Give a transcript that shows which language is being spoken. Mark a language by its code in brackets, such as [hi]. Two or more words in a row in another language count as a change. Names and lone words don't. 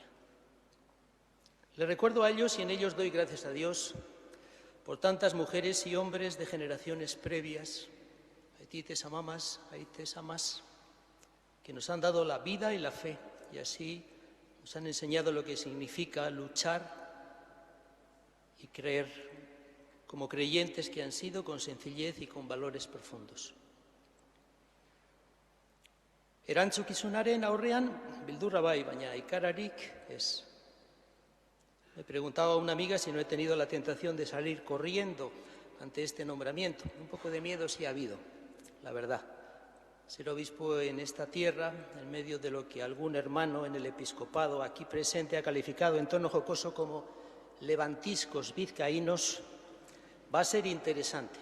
[es] Le recuerdo a ellos y en ellos doy gracias a Dios por tantas mujeres y hombres de generaciones previas, [eu] haitites amamas, haites amas, [es] que nos han dado la vida y la fe y así nos han enseñado lo que significa luchar y creer como creyentes que han sido con sencillez y con valores profundos. [eu] Erantzukizunaren aurrean beldurra bai, baina ikararik ez. [es] Me preguntaba una amiga si no he tenido la tentación de salir corriendo ante este nombramiento. Un poco de miedo sí ha habido, la verdad. Ser obispo en esta tierra, en medio de lo que algún hermano en el episcopado aquí presente ha calificado en tono jocoso como levantiscos vizcaínos, va a ser interesante.